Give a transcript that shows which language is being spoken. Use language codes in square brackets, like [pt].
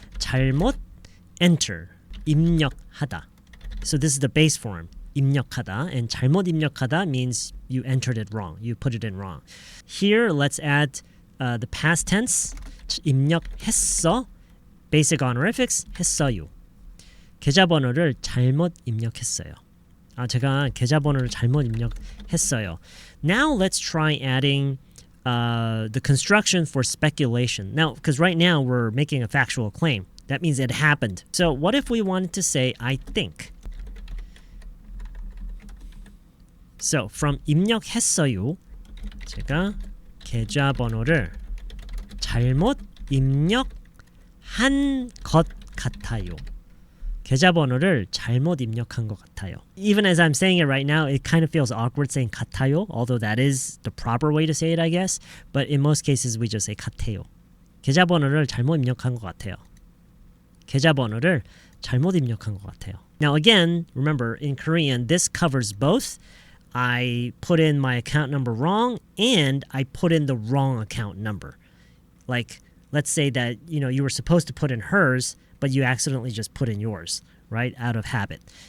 [ko] 잘못 enter 입력하다. [en] So this is the base form. 입력하다, and [ko] 잘못 입력하다 [en] means you entered it wrong. You put it in wrong. Here, let's add the past tense. [ko] 입력했어. [en] Basic honorifics. [ko] 했어요. 계좌번호를 잘못 입력했어요. 제가 계좌번호를 잘못 입력했어요. [en] Now let's try adding the construction for speculation. Now, because right now we're making a factual claim. That means it happened. So what if we wanted to say, I think? So from [ko] 입력했어요, 제가 계좌번호를 잘못 입력한 것 같아요. 계좌번호를 잘못 입력한 것 같아요. [en] Even as I'm saying it right now, it kind of feels awkward saying 같아요, although that is the proper way to say it, I guess. But in most cases, we just say 같아요. [ko] 계좌번호를 잘못 입력한 것 같아요. 계좌번호를 잘못 입력한 것 같아요. [en] Now again, remember, in Korean, this covers both. I put in my account number wrong and I put in the wrong account number. Like, let's say that, you were supposed to put in hers, but you accidentally just put in yours, right? Out of habit.